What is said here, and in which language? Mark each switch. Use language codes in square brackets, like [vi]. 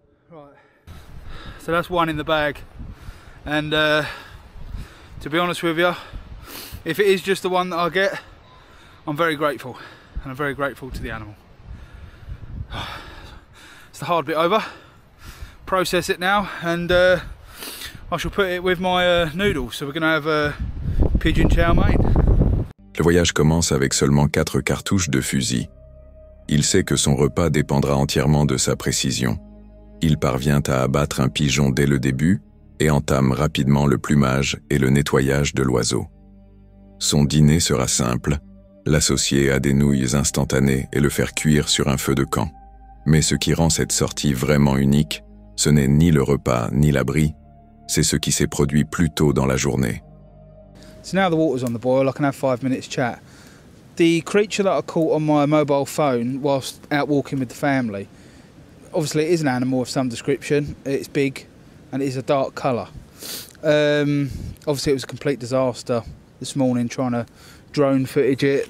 [en] Right, so that's one in the bag, and to be honest with you, if it is just the one that I get, I'm very grateful, and I'm very grateful to the animal. It's the hard bit over. Process it now, and I shall put it with my noodles. So we're going to have pigeon chow mein. [fr] Le voyage commence avec seulement 4 cartouches de fusil. Il sait que son repas dépendra entièrement de sa précision. Il parvient à abattre un pigeon dès le début et entame rapidement le plumage et le nettoyage de l'oiseau. Son dîner sera simple, l'associer à des nouilles instantanées et le faire cuire sur un feu de camp. Mais ce qui rend cette sortie vraiment unique, ce n'est ni le repas ni l'abri, c'est ce qui s'est produit plus tôt dans la journée. [en] So now the water's on the boil, I can have 5 minutes chat. The creature that I caught on my mobile phone whilst out walking with the family, obviously it is an animal of some description, it's big and it is a dark colour. Obviously it was a complete disaster this morning trying to drone footage it.